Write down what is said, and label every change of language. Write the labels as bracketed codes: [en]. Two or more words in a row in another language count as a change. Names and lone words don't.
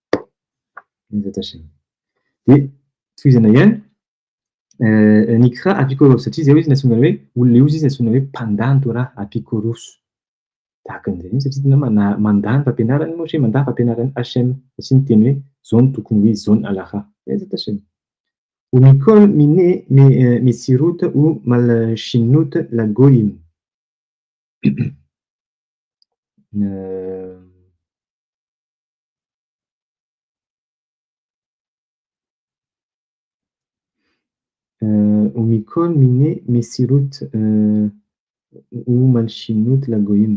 [mg] De tohizana ihany nikra apikoros satria zay izy natsonga hoe olona io izy natsonga hoe mpandany Torah apikoros. Tahakan'izay mihitsy satria tena mandany fampianaran'i Moshe, mandany fampianaran'i Hachem satria niteny hoe zao no tokony hoe zao ny halakà. [he] בעזרת השם. ומכל מיני מסירות ומלשינות לגויים. ומכל מיני מסירות ומלשינות לגויים.